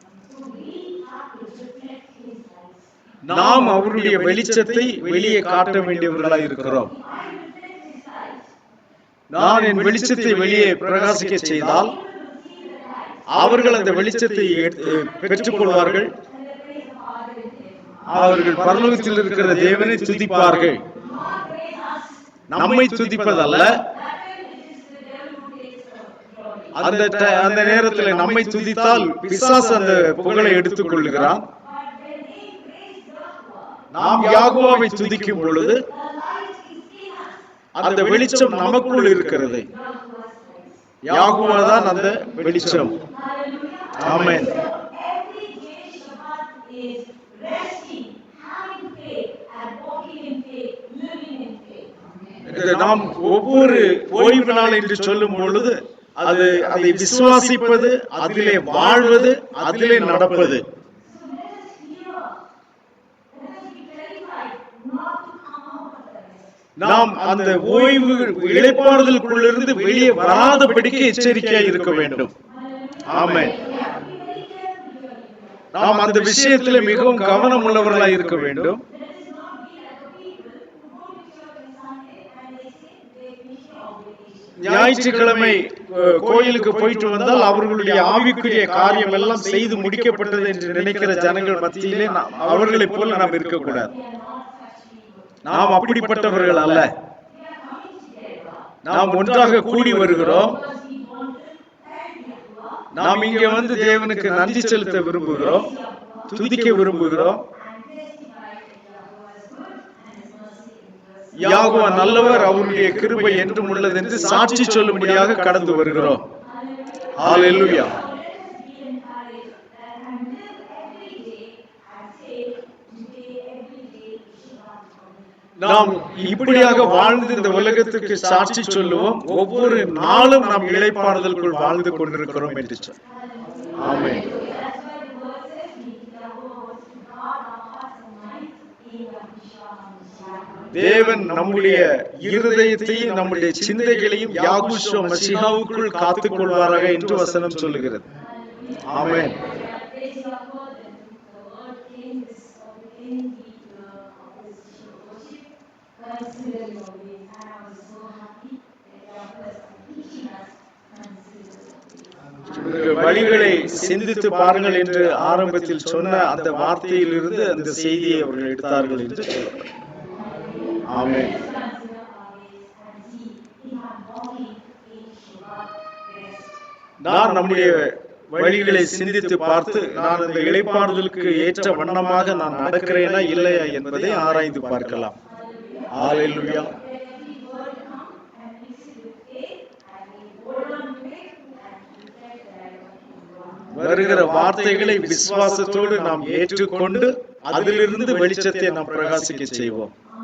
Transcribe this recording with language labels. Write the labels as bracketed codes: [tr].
[en] So we have to reflect His light. [ta] நாம் அவருடைய வெளிச்சத்தை வெளியே காட்ட வேண்டியவர்களாய் இருக்கிறோம். [en] If I reflect His light, [ta] நான் என் வெளிச்சத்தை வெளியே பிரகாசிக்க செய்தால் [en] people will see the light [ta] அவர்கள் அந்த வெளிச்சத்தை பெற்றுக் கொள்வார்கள். [en] and they praise the Father in heaven. [ta] அவர்கள் பரலோகத்தில் இருக்கிற தேவனை துதிப்பார்கள். [en] Not praise us. [ta] நம்மை துதிப்பதல்ல, [en] That time it is the devil who takes the glory. [ta] அந்த நேரத்தில் நம்மை துதித்தால் பிசாசு அந்த புகழை எடுத்துக் கொள்ளுகிறான். [en] But when they praise Yahweh, [ta] நாம் யாகோவாவை துதிக்கும் பொழுது [en] the light is in us. [ta] அந்த வெளிச்சம் நமக்குள் இருக்கிறது. [en] Yahweh's light. [ta] யாகோவா தான் அந்த வெளிச்சம். [en] Hallelujah. [ta] Amen. [en] So every day Shabbat is resting, having faith, and walking in faith, living in faith. [ta] நாம் ஒவ்வொரு ஓய்வு நாள் என்று சொல்லும் பொழுது அதை விசுவாசிப்பது, அதிலே வாழ்வது, அதிலே நடப்பது. [en] So let us hear, let us be terrified not to come out of the rest. [ta] நாம் அந்த ஓய்வு இளைப்பாறுதலுக்குள்ளிருந்து வெளியே வராதபடிக்கு எச்சரிக்கையாய் இருக்க வேண்டும். ஆமென். [en] We have to be very careful here. [ta] நாம் அந்த விஷயத்திலே மிகவும் கவனம் உள்ளவர்களாய் இருக்க வேண்டும். [en] Let us not be like the people who go to church on Sunday and they say they finish their obligation. [ta] ஞாயிற்றுக்கிழமை கோயிலுக்கு போயிட்டு வந்தால் அவர்களுடைய ஆவிக்குரிய காரியம் எல்லாம் செய்து முடிக்கப்பட்டது என்று நினைக்கிற ஜனங்கள் மத்தியிலே அவர்களைப் போல நாம் இருக்கக்கூடாது. [en] We are not such people. [ta] நாம் அப்படிப்பட்டவர்கள் அல்ல. [en] We are coming together [ta] நாம் ஒன்றாக கூடி வருகிறோம். [en] because we want to thank Yahweh [ta] நாம் இங்கே வந்து தேவனுக்கு நன்றி செலுத்த விரும்புகிறோம், துதிக்க விரும்புகிறோம். [en] and testify that Yahweh is good and His mercy endures. [ta] யாகோவா நல்லவர், அவருடைய கிருபை என்றும் உள்ளது என்று சாட்சி சொல்லும்படியாக கடந்து வருகிறோம். ஹalleluya. [en] So let us be encouraged that and live every day and say today every day is Shabbat for me. [ta] நாம் இப்படியாக வாழ்ந்து இந்த உலகத்துக்கு சாட்சி சொல்லுவோம். ஒவ்வொரு நாளும் நாம் இளைப்பாறுதலுக்குள் வாழ்ந்து கொண்டிருக்கிறோம் என்று சொல். ஆமென். [en] That's why the word says we Yahweh was to guard our hearts and minds in Yahushua HaMashiach. [ta] தேவன் நம்முடைய இருதயத்தையும் நம்முடைய சிந்தைகளையும் யாகுஷோ மசிஹாவுக்குள் காத்துக் கொள்வாராக என்று வசனம் சொல்லுகிறது. ஆமென். [en] Praise Yahweh that the word came this within the worship. Consider your ways. And I was so happy that Yahweh is teaching us consider your ways. [ta] உங்கள் வழிகளை சிந்தித்து பாருங்கள் என்று ஆரம்பத்தில் சொன்ன அந்த வார்த்தையிலிருந்து அந்த செய்தியை அவர்கள் எடுத்தார்கள் என்று சொல்லப்படும். ஆமென். [en] Consider our ways and see if I'm walking in Shabbat rest. [ta] நான் நம்முடைய வழிகளை சிந்தித்து பார்த்து நான் அந்த இளைப்பாறுதலுக்கு ஏற்ற வண்ணமாக நான் நடக்கிறேனா இல்லையா என்பதை ஆராய்ந்து பார்க்கலாம். ஹalleluya. [en] Let every word come and mix it with faith and we hold on to it and reflect that I am walking in God. [ta] வருகிற வார்த்தைகளை விசுவாசத்தோடு நாம் ஏற்றுக்கொண்டு அதிலிருந்து வெளிச்சத்தை நாம் பிரகாசிக்க செய்வோம்.